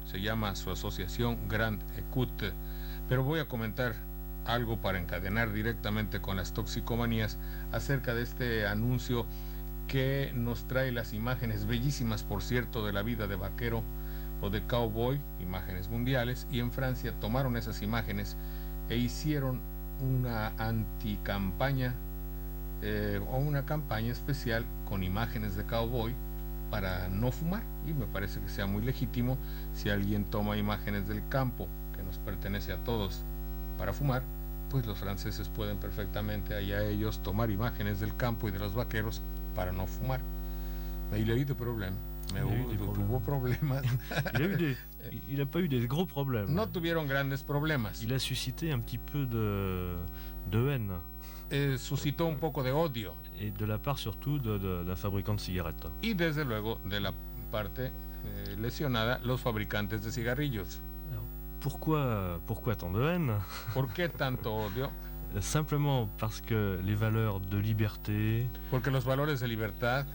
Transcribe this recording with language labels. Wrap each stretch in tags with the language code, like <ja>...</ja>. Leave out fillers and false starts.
<es>Se llama su asociación Grand Écoute. Pero voy a comentar algo para encadenar directamente con las toxicomanías acerca de este anuncio que nos trae las imágenes bellísimas, por cierto, de la vida de vaquero o de cowboy, imágenes mundiales, y en Francia tomaron esas imágenes e hicieron una anticampaña o una campaña especial con imágenes de cowboy para no fumar, y me parece que sea muy legítimo. Si alguien toma imágenes del campo que nos pertenece a todos para fumar, pues los franceses pueden perfectamente, allá ellos, tomar imágenes del campo y de los vaqueros para no fumar.</es> <fr>Il a eu des problèmes.</fr> <es>Tuvo problemas.</es> <fr>Il n'a pas eu des gros problèmes.</fr> <es>No tuvieron grandes problemas.</es> <fr>Il a suscité un petit peu de haine.</fr> <es>Suscitó un poco de odio.</es> <fr>Et de la part surtout d'un fabricant de cigarettes.</fr> <es>Y desde luego de la parte lesionada, los fabricantes de cigarrillos.</es> <fr>Pourquoi tant de haine?</fr> <es>¿Por qué tanto odio?</es> <fr>Simplement parce que les valeurs de liberté,</fr> <es>porque los valores de libertad,</es>